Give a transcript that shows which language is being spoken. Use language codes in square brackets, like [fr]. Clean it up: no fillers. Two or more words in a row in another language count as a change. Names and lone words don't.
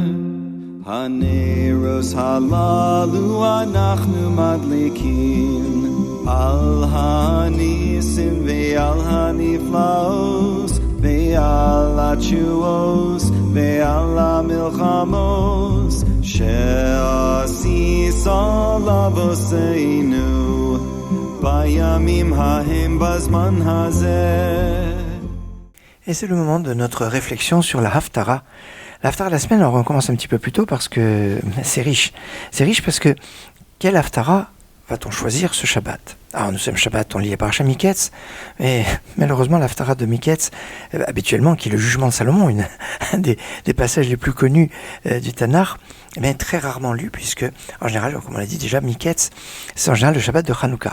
[he] הנרות הללו אנחנו מדליקין על הנסים ועל הנפלאות ועל התשועות ועל המלחמות שעשית לאבותינו בימים ההם בזמן הזה. [fr] Et c'est le moment de notre réflexion sur la Haftara. La Haftara de la semaine, alors on commence un petit peu plus tôt parce que c'est riche. C'est riche parce que quelle Haftara va-t-on choisir ce Shabbat? Alors nous sommes Shabbat, on lit la paracha Miketz, mais malheureusement l'Haftara de Miketz, habituellement, qui est le jugement de Salomon, un des passages les plus connus du Tanakh, mais très rarement lu, puisque en général, comme on l'a dit déjà, Miketz, c'est en général le Shabbat de Hanouka.